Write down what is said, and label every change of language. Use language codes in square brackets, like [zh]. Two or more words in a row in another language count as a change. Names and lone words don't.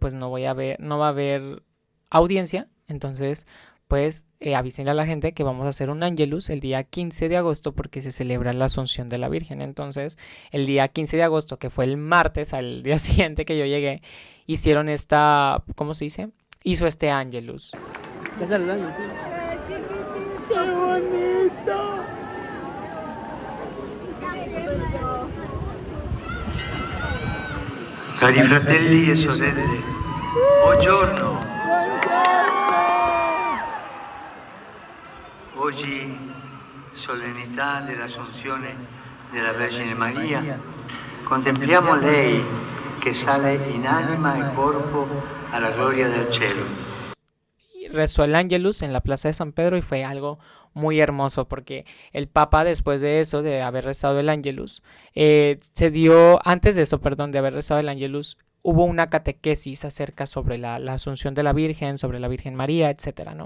[es] Pues no va a haber audiencia, entonces pues avísenle a la gente que vamos a hacer un Angelus el día 15 de agosto porque se celebra la Asunción de la Virgen. Entonces, el día 15 de agosto, que fue el martes, al día siguiente que yo llegué, hicieron ¿cómo se dice? Hizo este Angelus. ¿Estás saludando? Sí. ¡Qué bonito! [it] Cari fratelli e sorelle, buongiorno. Oggi, solennità dell'Assunzione della Vergine Maria, contempliamo lei che sale in anima e corpo alla gloria del cielo. [es] Rezó el Angelus en la Plaza de San Pedro y fue algo muy hermoso porque el Papa, después de eso, de haber rezado el Angelus, antes de eso, perdón, de haber rezado el Angelus, hubo una catequesis acerca sobre la Asunción de la Virgen, sobre la Virgen María, etcétera, ¿no?